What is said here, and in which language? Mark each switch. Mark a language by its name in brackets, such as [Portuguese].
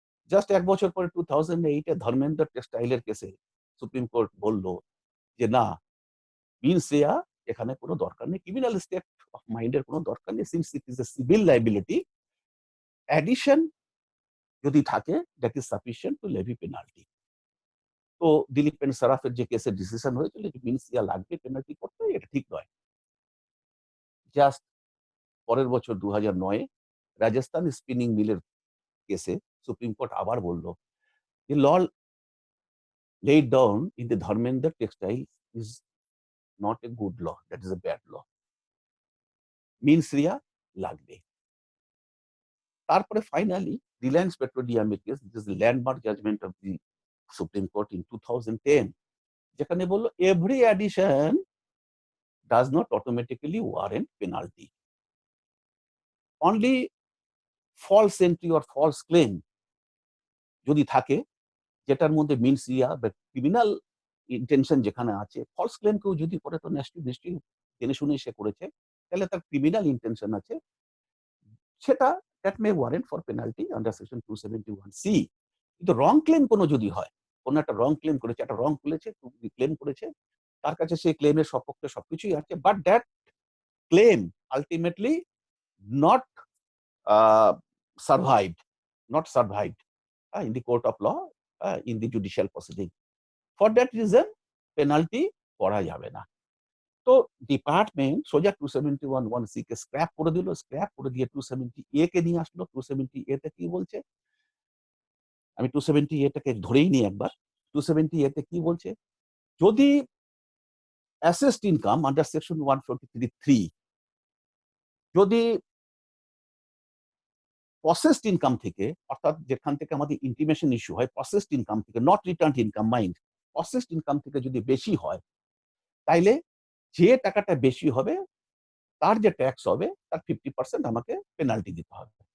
[Bangla] Just এক বছর পরে 2008 এ ধর্মেন্দ্র টেক্সটাইলের কেসে সুপ্রিম কোর্ট বলল যে না, মিনস রেয়া এখানে কোনো দরকার নেই, ক্রিমিনাল স্টেট অফ মাইন্ডের কোনো দরকার নেই, [English] since it is a civil liability, [Bangla] addition যদি থাকে [English] That is sufficient to levy penalty. [Bangla] তো দিলীপ এন্ড সরাফের যে কেসের ডিসিশন হয়েছিল যে মিনস রেয়া লাগবে পেনাল্টি করতে, এটা ঠিক নয়। জাস্ট পরের বছর 2009 রাজস্থান স্পিনিং মিলের কেসে সুপ্রিম কোর্ট আবার বলল যে [English] Law laid down in the Dharmendra textile is not a good law, that is a bad law. Means [Bangla] Riya লাগবে। তারপরে finally Reliance পেট্রোলিয়ামের case, [English] this is landmark judgment of the Supreme Court in 2010, [Bangla] যেখানে বললো [English] every addition does not automatically warrant penalty, [Bangla] only false entry or false claim যদি থাকে, যেটার মধ্যে means Riya বা criminal intention যেখানে আছে, ফলস ক্লেম কেউ যদি করে তো নিশ্চয়ই জেনে শুনে সে করেছে, তাহলে তার ক্রিমিনাল ইন্টেনশন আছে, সেটা [English] That may warrant for penalty under section 271(C). [Bangla] কিন্তু রং ক্লেম কোনো যদি হয়, কোনো একটা রং ক্লেম করেছে, একটা রং ক্লেম করেছে, তার কাছে সেই ক্লেমের সপক্ষে সবকিছুই আছে, [English] But that claim ultimately not survived in the court of law, in the judicial proceeding. For that reason, penalty [Bangla] করা যাবে না। তো ডিপার্টমেন্ট সোজা 271(1)C কে স্ক্র্যাপ করে দিল, স্ক্র্যাপ করে দিয়ে 270A কে নিয়ে আসলো। 270A তে কি বলছে? আমি 270A টাকে ধরেই নিই একবার। 270A তে কি বলছে? যদি অ্যাসেসড ইনকাম আন্ডার সেকশন 143(3) যদি প্রসেসড ইনকাম থেকে, অর্থাৎ যেখান থেকে আমাদের ইন্টিমেশন ইস্যু হয়, প্রসেসড ইনকাম থেকে, [English] not return income, mind, [Bangla] processed income থেকে যদি বেশি হয়, তাইলে যে টাকাটা বেশি হবে তার যে ট্যাক্স হবে তার 50% আমাকে পেনাল্টি দিতে হবে।